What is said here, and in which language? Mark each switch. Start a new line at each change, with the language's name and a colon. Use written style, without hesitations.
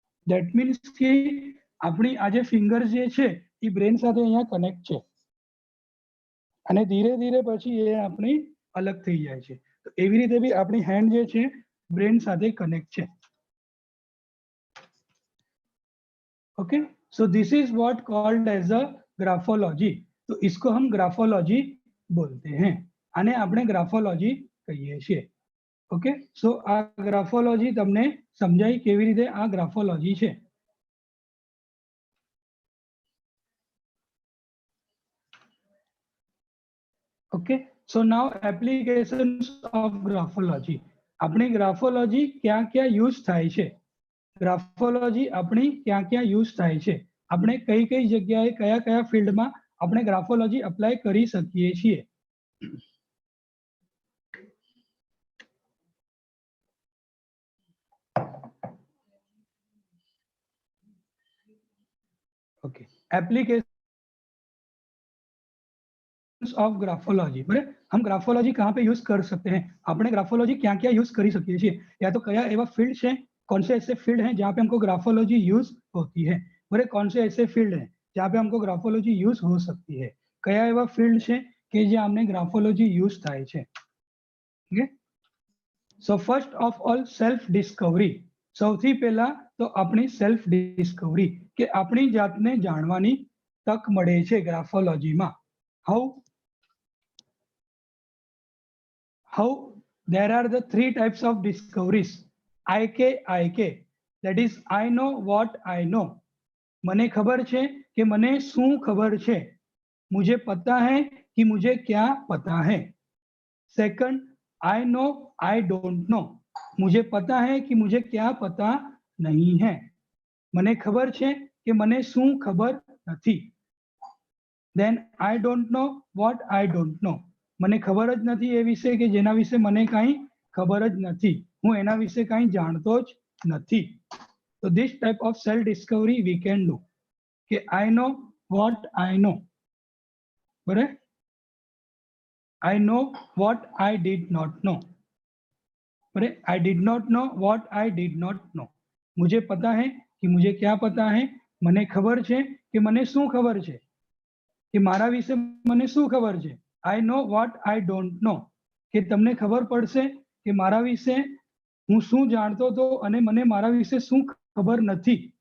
Gujarati: That means કે આપણી આ જે ફિંગર જે છે એ બ્રેન સાથે અહીંયા કનેક્ટ છે અને ધીરે ધીરે પછી એ આપણી અલગ થઈ જાય છે. તો એવી રીતે બી આપણી હેન્ડ જે છે બ્રેન સાથે કનેક્ટ છે.
English: Okay, so this is what called as a graphology.
Hindi: तो इसको हम ग्राफोलॉजी बोलते हैं, आने
Gujarati: આપણે ગ્રાફોલોજી કહીએ છીએ. ઓકે, સો આ ગ્રાફોલોજી તમને સમજાય કેવી રીતે આ ગ્રાફોલોજી છે.
English: Okay, so now applications of graphology.
Gujarati: આપણી ગ્રાફોલોજી ક્યાં ક્યાં યુઝ થાય છે, ગ્રાફોલોજી આપણી ક્યાં ક્યાં યુઝ થાય છે, આપણે કઈ કઈ જગ્યાએ કયા કયા ફિલ્ડમાં આપણે ગ્રાફોલોજી અપ્લાય કરી શકીએ છીએ.
English: Okay, application of graphology.
Hindi: बराबर, हम ग्राफोलॉजी कहाँ पे यूज कर सकते हैं, आपने ग्राफोलॉजी क्या क्या यूज कर सकते हैं, या तो कया एवा फील्ड है, कौन से ऐसे फील्ड हैं जहाँ पे हमको ग्राफोलॉजी यूज होती है. बराबर, कौन से ऐसे फील्ड हैं जहाँ पे हमको ग्राफोलॉजी यूज हो सकती है,
Gujarati: कया एवा फील्ड है कि ज्यां हमने ग्राफोलॉजी यूज थाय छे.
English: Okay, so first of all self discovery.
Gujarati: સૌથી પહેલા તો આપણી સેલ્ફ ડિસ્કવરી કે આપણી જાતને જાણવાની તક મળે છે ગ્રાફોલોજીમાં.
English: how there are the three types of discoveries. IK, that is I know what I know.
Gujarati: મને ખબર છે કે મને શું ખબર છે,
Hindi: मुझे पता है कि मुझे क्या पता है.
English: Second, I know I don't know.
Hindi: मुझे पता है कि मुझे क्या पता नहीं है.
Gujarati: મને ખબર છે કે મને શું ખબર નથી.
English: Then I don't know what I don't know.
Gujarati: મને ખબર જ નથી એ વિશે કે જેના વિશે મને કાંઈ ખબર જ નથી, હું એના વિશે કાંઈ જાણતો જ નથી.
English: So this type of self discovery we can do કે I know what I know. बराबर, I know what I did not know. I did not know what I did not know.
Hindi: मुझे पता है कि मुझे क्या पता है,
Gujarati: મને ખબર છે કે મને શું ખબર છે, કે મારા વિશે મને શું ખબર છે.
English: I know what I don't know,
Gujarati: કે તમને ખબર પડશે કે મારા વિશે હું શું જાણતો હતો અને મને મારા વિશે શું ખબર નથી.